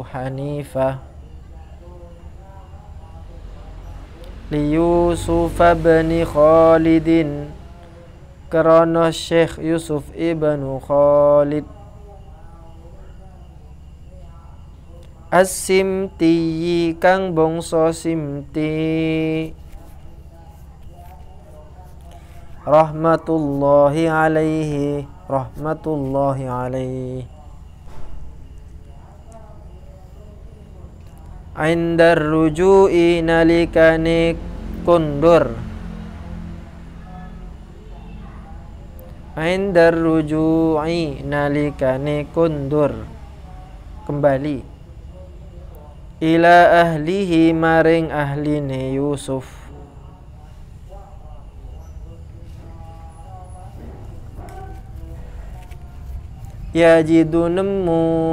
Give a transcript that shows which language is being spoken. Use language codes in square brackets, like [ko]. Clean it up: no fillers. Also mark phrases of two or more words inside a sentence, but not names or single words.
[jv] li Yusuf bin Khalidin, karena Syekh Yusuf ibnu Khalid, as-Simti kang bangsa Simti, [ar] رحمة الله عليه، رحمة الله عليه. عند الرجوع [jv] nalikane kundur, [ar] عند الرجوع [jv] nalikane kundur kembali, [ar] إلى أهله [jv] maring ahline Yusuf, yajidu nemu